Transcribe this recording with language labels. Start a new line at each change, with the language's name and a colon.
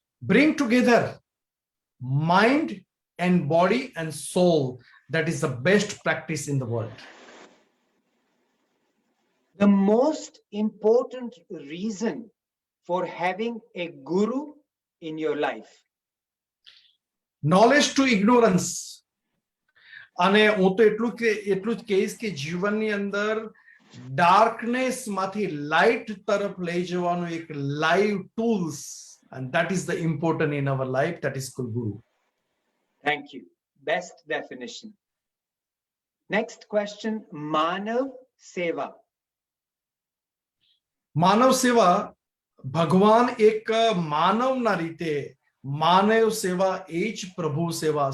English: Bring together mind and body and soul. That is the best practice in the world. The most important reason for having a guru in your life. Knowledge to ignorance.
Gujarati: અને હું તો એટલું જ કહીશ કે જીવનની અંદર darkness માંથી લાઇટ તરફ લઈ જવાનું એક live tools,
English: and that is the important in our life, that is called guru. Thank you. Best definition. Next question, Manav Sewa.
Gujarati: માનવ સેવા ભગવાન એક માનવના રીતે માનવ સેવા એ જ પ્રભુ સેવા.